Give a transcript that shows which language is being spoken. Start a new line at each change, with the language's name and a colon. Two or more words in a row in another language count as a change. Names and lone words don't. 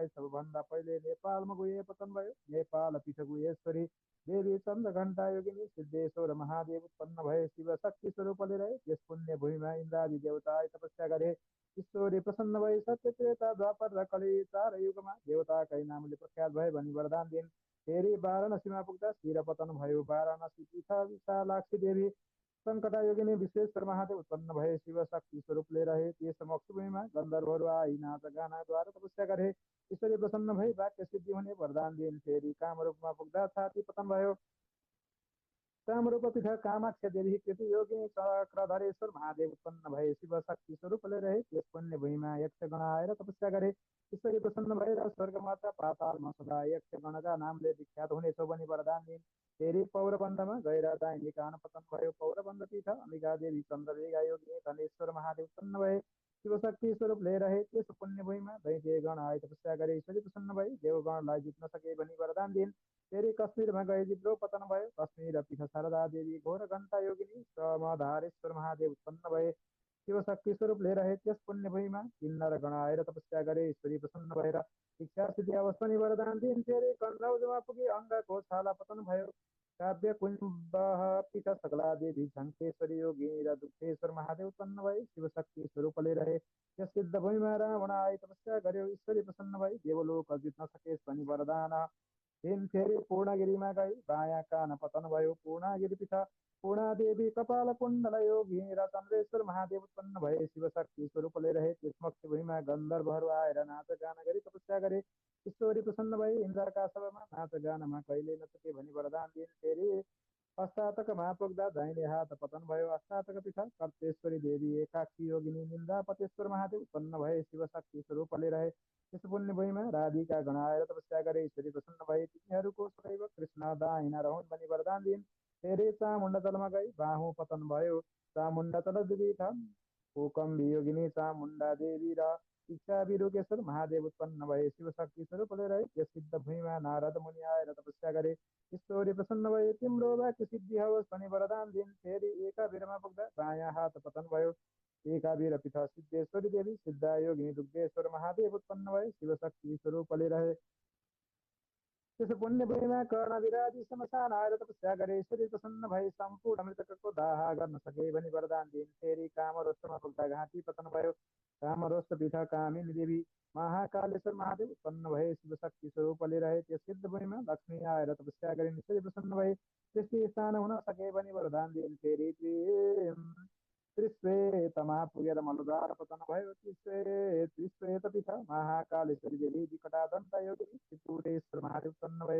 Nepali: सबभन्दा पहिले नेपालमा गुहे पतन भयो। नेपाल पीठ गुहेश्वरी देवी चन्द्र घण्टा योगिनी सिद्धेश्वर महादेव उत्पन्न भए। शिव शक्ति स्वरूपले रहे त्यस पुण्य भूमिमा इन्द्रादि देवता तपस्या गरे। ईश्वरी प्रसन्न भई सत्य त्रेता द्वापर र कली चार युगमा देवताकै नामले प्रख्यात भए भनी वरदान दिइन्। फेरि वाराणसीमा पुग्दा शिर पतन भयो। वाराणसी पीठ विशालाक्षी देवी सङ्कटायोगिनी विश्वेश्वर महादेव उत्पन्न भए। शिव शक्ति स्वरूपले रहे त्यस मोक्षभूमिमा गन्धर्वहरू आई नाच गानाद्वारा तपस्या गरे। ईश्वरी प्रसन्न भई वाक्य सिद्धि हुने वरदान दिइन्। फेरि कामरूपमा पुग्दा छाती पतन भयो। कामरूप पीठ कामाख्या देवी कृति योगिनी चक्रधरेश्वर महादेव उत्पन्न भए। शिव शक्ति स्वरूपले रहे त्यस पुण्य भूमिमा यक्षगण आएर तपस्या गरे। ईश्वरी प्रसन्न भएर स्वर्गमाता पातालमा सदा यक्षगणका नामले विख्यात हुनेछौ भनी वरदान दिइन्। फेरि पौरबन्धमा गएर दाहिनी कान पतन भयो। पौरबन्ध पीठ अम्बिका देवी चन्द्रवेगा योगिनी धनेश्वर महादेव उत्पन्न भए। शिवशक्ति स्वरूपले रहे त्यस पुण्य भूमिमा दैत्यगण आए तपस्या गरे। ईश्वरी प्रसन्न भई देवगणलाई जित्न सके भनी वरदान दिइन्। फेरि कश्मीरमा गए जिब्रो पतन भयो। कश्मीर पीठ शारदा देवी घोर घण्टा योगिनी समधारेश्वर महादेव उत्पन्न भए। शिवशक्ति स्वरूपले रहे त्यस पुण्य भूमिमा किन्नर गण आएर तपस्या गरे। ईश्वरी प्रसन्न भएर इच्छा सिद्धि अवश्य पनि वरदान दिइन्। फेरि कन्धौजमा पुगी अङ्गको छाला पतन भयो। काव्य कुञ्ज पीठ सकला देवी झङ्केश्वरी योगिनी र दुग्धेश्वर महादेव उत्पन्न भए। शिवशक्ति स्वरूपले रहे यस सिद्ध भूमिमा रावण आए तपस्या गर्यो। ईश्वरी प्रसन्न भई देवलोक जित्न सकेस् भनी वरदान दिइन्। फेरि पूर्णगिरिमा गई बायाँ कान पतन भयो। पूर्णगिरि पीठ पूर्णादेवी कपाल कुण्डल योगी र चन्द्रेश्वर महादेव उत्पन्न भए। शिवशक्ति स्वरूपले रहे त्यस मोक्ष भूमिमा गन्धर्वहरू आएर नाच गान गरी तपस्या गरे। ईश्वरी प्रसन्न भई इन्द्रका सभामा नाच गानमा कहिले नचुके भनी वरदान दिइन्। फेरि अस्तातकमा पुग्दा दाहिने हात पतन भयो। अस्तातक पीठ कर्तेश्वरी देवी एकाक्षी योगिनी निन्दापतेश्वर महादेव उत्पन्न भए। शिवशक्ति स्वरूपले रहे त्यस पुण्य भूमिमा राधिका गण आएर तपस्या गरे। ईश्वरी प्रसन्न भए तिनीहरूको सदैव कृष्ण दाहिना रहन् भनी वरदान दिइन्। फेरि चामुण्डतलमा गई बाहु पतन भयो। चामुण्डतल देवी कोकम्बी योगिनी चामुण्डा देवी र इच्छा विरूकेश्वर महादेव उत्पन्न भए। शिवशक्ति स्वरूपले रहे त्यस सिद्ध भूमिमा नारद मुनि आएर तपस्या गरे। ईश्वरी प्रसन्न भए तिम्रो वाक्य सिद्धि होस् भनी वरदान दिइन्। फेरि एकाभिरमा पुग्दा दायाँ हात पतन भयो। एकाभिर पीठ सिद्धेश्वरी देवी सिद्ध योगिनी दुग्धेश्वर महादेव उत्पन्न भए। शिवशक्ति स्वरूपले रहे त्यस पुण्य भूमिमा कर्ण विराजी श्मशान आएर तपस्या गरे। ईश्वरी प्रसन्न भई सम्पूर्ण मृतकको दाह गर्न सके भनी वरदान दिइन्। फेरि कामरोष्टमा पुग्दा घाँटी पतन भयो। कामरोष्ट पीठ कामिनी देवी महाकालेश्वर महादेव उत्पन्न भए। शिवशक्ति स्वरूपले रहे त्यस सिद्ध भूमिमा लक्ष्मी आएर तपस्या गरिन्। ईश्वरी प्रसन्न भए त्यस्तै स्थान हुन सके भनी वरदान दिइन्। फेरि त्रिश्वेतमा पुगेर मलद्वार पतन भयो। त्रिश्वेत पीठ महाकालेश्वरी देवी विकटादन्त योगिनी त्रिपुरेश्वर महादेव उत्पन्न भए।